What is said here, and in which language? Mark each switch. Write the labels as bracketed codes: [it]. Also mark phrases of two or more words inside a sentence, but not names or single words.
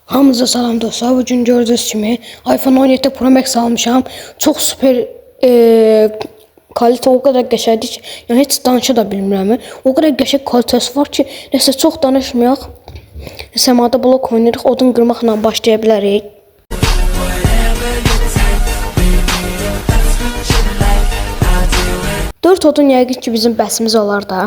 [az] Hamınıza salam dostlar. Bugün gördüğünüz kimi iPhone 17 Pro Max almışam. [tr] Çok süper kalite, o kadar [az] qəşəngdir ki, yəni heç danışa da bilmirəm. [tr] O kadar [az] qəşəng kalitesi var ki, nəsə çox danışmayaq. Səmada blok oynayırıq, odun qırmaqla başlaya bilərik. Dörd odun yəqin ki bizim bəsimiz olar da.